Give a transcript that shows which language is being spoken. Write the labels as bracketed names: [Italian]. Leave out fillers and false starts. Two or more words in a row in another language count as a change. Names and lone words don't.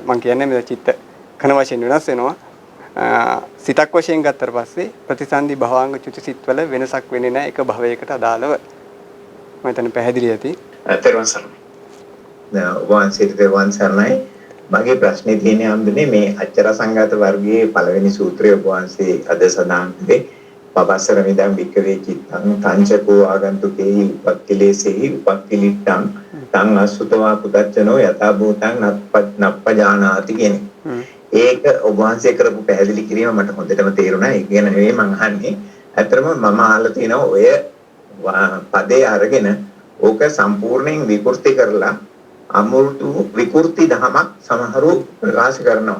[Sinhala] මම කියන්නේ මේ චිත්ත කන වශයෙන් වෙනස් වෙනවා. සිතක් වශයෙන් ගත්තට පස්සේ ප්‍රතිසන්දි භවංග චුති සිත්වල වෙනසක් වෙන්නේ නැහැ එක භවයකට අදාළව. මම හිතන්නේ පැහැදිලි ඇති. තෙරුවන් සරණයි. තෙරුවන් සරණයි. මගේ ප්‍රශ්නේ තියෙන්නේ අම්බනේ මේ අච්චර සංඝාත වර්ගයේ පළවෙනි සූත්‍රය ඔබ වහන්සේ අද සඳහන් කළේ [Pali] පබස්සර මිදං වික්කවේ චිත්තං තංචකෝ ආගන්තුකේහි උපක්ඛිලේසෙහි උපක්ඛිලිට්ඨං තං අසුතවා පුතච්චනෝ යථා භූතං නප්පජානාති [Sinhala] කියන්නේ. ඒක ඔබ වහන්සේ කරපු පැහැදිලි කිරීම මට හොඳටම තේරුණා. ඒ කියන නෙවෙයි මං අහන්නේ. ඇත්තටම මම අහලා තියෙනවා ඔය පදේ අරගෙන ඕක සම්පූර්ණයෙන් විකෘති කරලා අමෘතු විකෘති දහමක් සමහරව ප්‍රකාශ කරනවා.